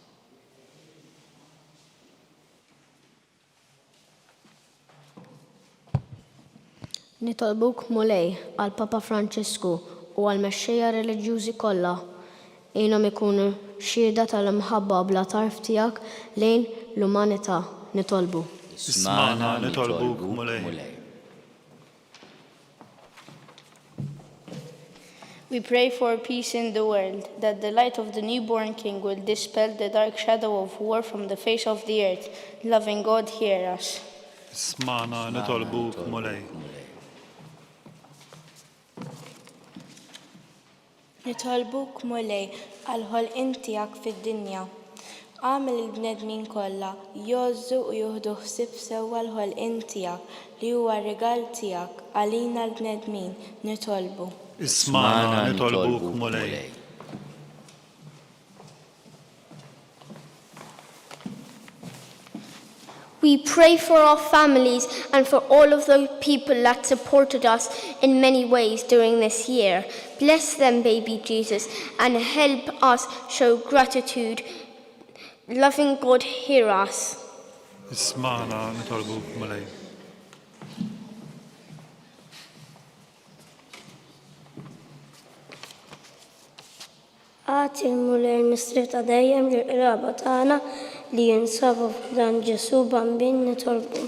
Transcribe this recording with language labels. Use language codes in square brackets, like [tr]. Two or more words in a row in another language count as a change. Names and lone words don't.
[mt] Nitolbuk mulej għal Papa Franċisku u għal mexxejja reliġjużi kollha għinhom ikunu xhieda tal-imħabba bla tarf tiegħek lejn l-umanità. Nitolbu. Ismana nitolbuk mulej. [en] We pray for peace in the world, that the light of the newborn King will dispel the dark shadow of war from the face of the earth. Loving God, hear us. [mt] Ismana nitolbuk mulej. Nitolbuk mulej għal-ħolqien tiegħek fid-dinja. Għamel il-bnedmin kollha jgħozzu u jieħdu ħsieb sewwa l-ħolqien tiegħek li huwa rigal tiegħek għalina l-bnedmin. Nitolbu. Ismana nitolbuk mulej. [en] We pray for our families and for all of the people that supported us in many ways during this year. Bless them, baby Jesus, and help us show gratitude. Loving God, hear us. [mt] Ismana nitolbuk mulej. Għati mulej l-mistrif ta' dejjem l-qraba tagħna li jinsabu f'dan Ġesu bambin nitolbu.